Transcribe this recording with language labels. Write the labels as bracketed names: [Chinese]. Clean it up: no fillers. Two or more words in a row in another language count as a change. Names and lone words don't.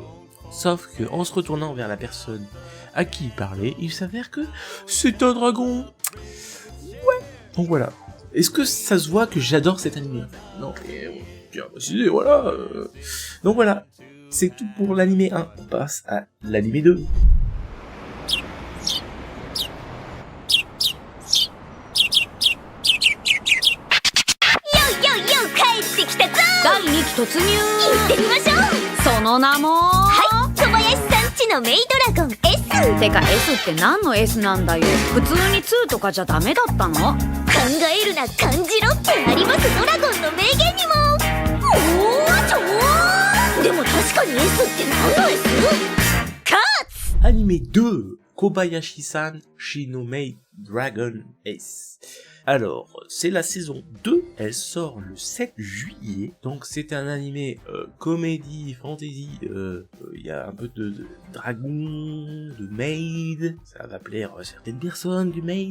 [French] Sauf que en se retournant vers la personne à qui il parlait, il s'avère que c'est un dragon. Ouais. Donc voilà. Est-ce que ça se voit que j'adore cet anime? Non, mais bien décidé, voilà. Donc voilà, c'est tout pour l'anime 1. On passe à l'anime 2. [Japanese] 第2期突入行ってみましょう。その名も小林さんちのメイドラゴン S。てか S って何の S なんだよ。普通に2とかじゃダメだったの？考えるな感じろってありますドラゴンの名言にも。おーちょー。でも確かに S って何の S？カーツ。 [French] Anime 2 Kobayashi-san Shino Maid Dragon S. Alors, c'est la saison 2, elle sort le 7 juillet, donc c'est un animé comédie, fantasy, il y a un peu de dragon, de maid, ça va plaire à certaines personnes du maid.